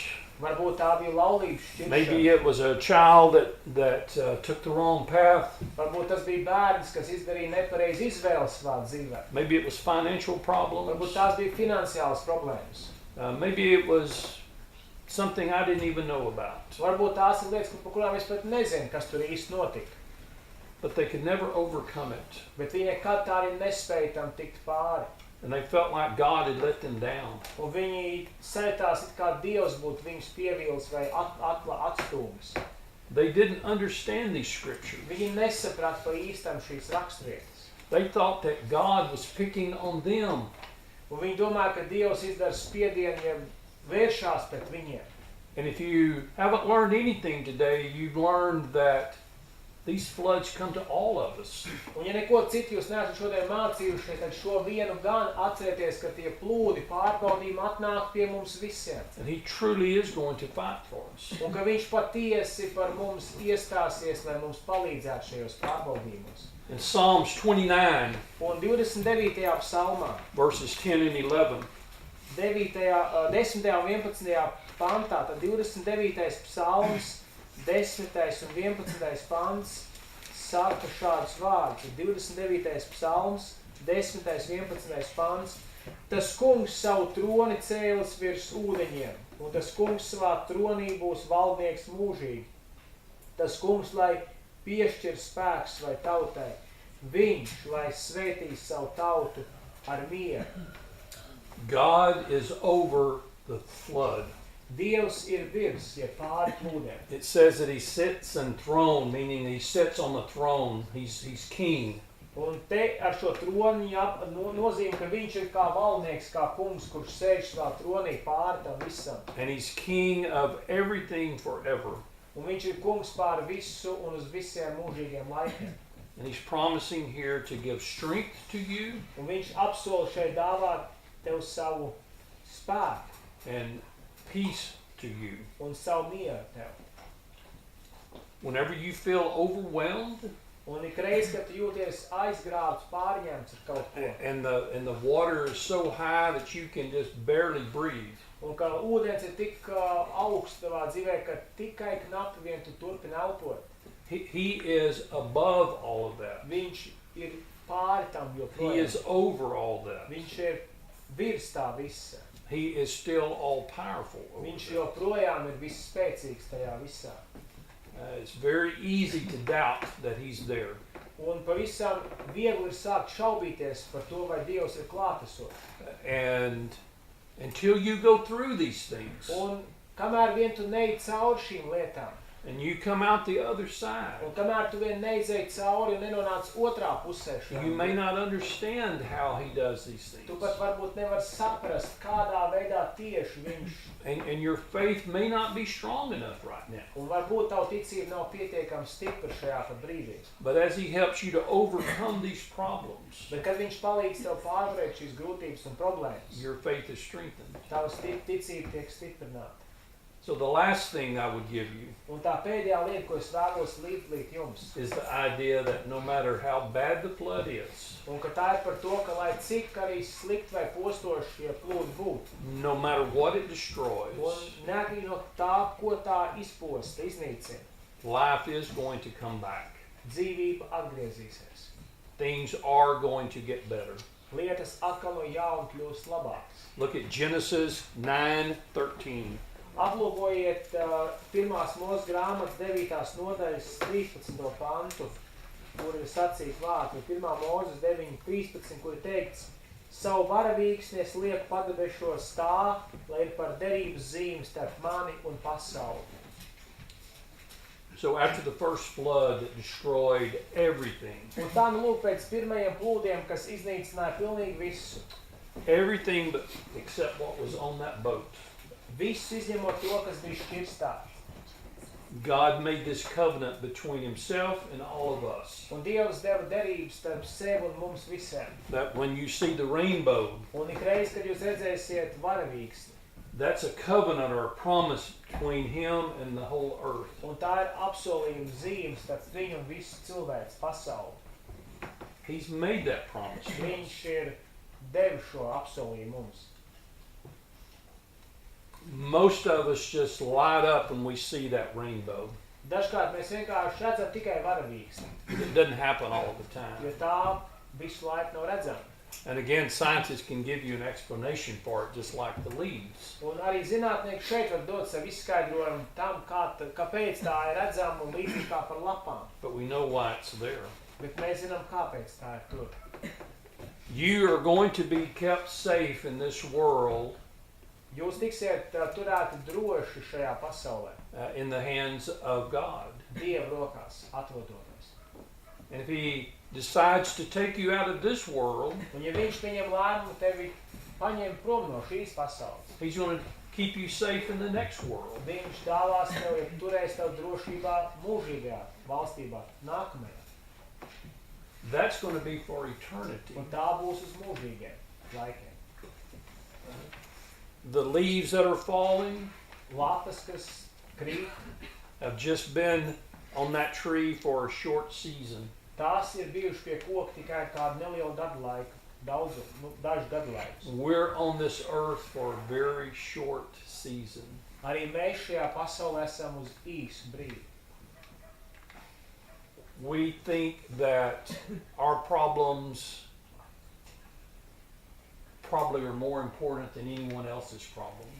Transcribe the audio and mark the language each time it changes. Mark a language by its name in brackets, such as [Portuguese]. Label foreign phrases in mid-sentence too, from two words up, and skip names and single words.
[Latvian] Varbūt tā bija laulības [English] Maybe [Latvian] šķiršana. [English] it was a child that took the wrong path. [Latvian] Varbūt tas bija bērns, kas izdarīja nepareizi izvēles savā dzīvē. [English] Maybe it was financial problems. [Latvian] Varbūt tās bija finansiālas problēmas. [English] Maybe it was something I didn't even know about. [Latvian] Varbūt tās ir lietas, par kurām es pat nezinu, kas tur īsti notika. [English] But they could never overcome it. [Latvian] Bet viņi nekad tā arī nespēja tam tikt pāri. [English] And they felt like God had let them down. [Latvian] Un viņi sajūtās, it kā Dievs būtu viņus pievīlis vai atstūmis. [English] They didn't understand these scriptures. [Latvian] Viņi nesaprata pa īstam šīs raksturvietas. [English] They thought that God was picking on them. [Latvian] Un viņi domāja, ka Dievs izdara spiedienu, ja vēršās pret viņiem. [English] And if you haven't learned anything today, you've learned that these floods come to all of us. [Latvian] Un ja neko citu jūs neesat šodien mācījušies, tad šo vienu gan atcerēties, ka tie plūdi pārbaudījumi atnāk pie mums visiem. [English] And He truly is going to fight for us. [Latvian] Un ka viņš patiesi par mums iestāsies, lai mums palīdzētu šajos pārbaudījumos. [English] In Psalms 29, [Latvian] Un 29. psalmā, [English] verses 10 and 11, [Latvian] 10. un 11. pantā, tad 29. psalms, 10. un 11. pants saka šādus vārdus. 29. psalms, 10. un 11. pants. Tas kungs savu troni cēlis virs ūdeņiem, un tas kungs savā tronī būs valdnieks mūžīgi. Tas kungs, lai piešķir spēks vai tautai, viņš, lai svētīs savu tautu ar mieru. [English] God is over the flood. [Latvian] Dievs ir virs, ja pāri plūdiem. [English] It says that He sits enthroned, meaning He sits on the throne. He's king. [Latvian] Un te ar šo troni nozīmē, ka viņš ir kā valdnieks, kā kungs, kurš sēž savā tronī pāri tam visam. [English] And He's king of everything forever. [Latvian] Un viņš ir kungs pāri visu un uz visiem mūžīgiem laikiem. [English] And He's promising here to give strength to you [Latvian] Un viņš apsola šeit dāvāt tev savu spēku [English] and peace to you. [Latvian] un savu mieru tev. [English] Whenever you feel overwhelmed [Latvian] Un ikreiz, kad tu jūties aizgrābts, pārņemts ar kaut ko, [English] and the water is so high that you can just barely breathe, [Latvian] un ka ūdens ir tik augsts tavā dzīvē, ka tikai knapi vien tu turpini elpot, [English] He is above all of that. [Latvian] viņš ir pāri tam [English] He [Latvian] joprojām. [English] is over all that. [Latvian] Viņš ir virs tā visa. [English] He is still all powerful over [Latvian] Viņš [English] that. [Latvian] joprojām ir visspēcīgs tajā visā. [English] It's very easy to doubt that He's there. [Latvian] Un pavisam viegli ir sākt šaubīties par to, vai Dievs ir klātesošs. [English] And until you go through these things [Latvian] Un kamēr vien tu neej cauri šīm lietām, [English] and you come out the other side, [Latvian] un kamēr tu vien neizej cauri un nenonāc otrā pusē [English] you may [Latvian] šajām, [English] not understand how He does these [Latvian] tu [English] things. [Latvian] pat varbūt nevar saprast, kādā veidā tieši viņš, [English] And your faith may not be strong enough right now. [Latvian] un varbūt tavu ticība nav pietiekami stipra šajā pat brīdī. [English] But as He helps you to overcome these problems, [Latvian] Bet kad viņš palīdz tev pārvarēt šīs grūtības un problēmas, [English] your faith is strengthened. [Latvian] tavs ticība tiek stiprināta. [English] So the last thing I would give you [Latvian] Un tā pēdējā lieta, ko es vēlos līdz jums, [English] is the idea that no matter how bad the flood is, [Latvian] un ka tā ir par to, ka lai cik arī slikti vai postoši šie plūdi būtu, [English] no matter what it destroys, [Latvian] un neatkarīgi no tā, ko tā izposta, iznīcina, [English] life is going to come back. [Latvian] dzīvība atgriezīsies. [English] Things are going to get better. [Latvian] Lietas atkal no jauna kļūst labākas. [English] Look at Genesis 9:13. [Latvian] Aplūkojiet pirmās Mūzes grāmatas 9. nodaļas 13. pantu, kur ir sacīti vārdi. 1. Mūzes 9:13, kur ir teikts: Savu varavīksni es lieku padebešos tā, lai ir par derības zīmi starp mani un pasauli. [English] So after the first flood that destroyed everything, [Latvian] Un tā nu lūk pēc pirmajiem plūdiem, kas iznīcināja pilnīgi visu. [English] everything but except what was on that boat, [Latvian] Visu izņemot to, kas bija šķirstā. [English] God made this covenant between himself and all of us. [Latvian] Un Dievs deva derības starp sevi un mums visiem. [English] That when you see the rainbow, [Latvian] Un ikreiz, kad jūs redzēsiet varavīksni, [English] that's a covenant or a promise between him and the whole earth. [Latvian] un tā ir apsolījuma zīme starp viņu un visu cilvēks pasauli. [English] He's made that promise. [Latvian] Viņš ir devis šo apsolījumu mums. [English] Most of us just light up when we see that rainbow. [Latvian] Dažkārt mēs vienkārši redzam tikai varavīksni, [English] It doesn't happen all the [Latvian] jo [English] time. [Latvian] tā visu laiku nav redzama. [English] And again, scientists can give you an explanation for it, just like the leaves. [Latvian] Un arī zinātnieki šeit var dot savu izskaidrojumu tam, kāpēc tā ir redzama un līdzīgi kā par lapām. [English] But we know why it's there. [Latvian] Bet mēs zinām, kāpēc tā ir tur. [English] You are going to be kept safe in this world [Latvian] Jūs tiksiet turēti droši šajā pasaulē, [English] in the hands of God. [Latvian] Dieva rokās atrodoties. [English] And if he decides to take you out of this world, [Latvian] Un ja viņš pieņem lēmumu tevi paņem prom no šīs pasaules, [English] he's going to keep you safe in the next world. [Latvian] viņš dāvās tev, turēs tev drošībā mūžīgajā valstībā, nākamajā. [English] That's going to be for eternity. [Latvian] Un tā būs uz mūžīgiem laikiem. [English] The leaves that are falling [Latvian] Lapas, kas krīt, [English] have just been on that tree for a short season. [Latvian] tās ir bijuši pie koka tikai kādu nelielu gadu laiku, dažu gadu laikus. [English] We're on this earth for a very short season. [Latvian] Arī mēs šajā pasaulē esam uz īsu brīdi. [English] We think that our problems probably are more important than anyone else's problems.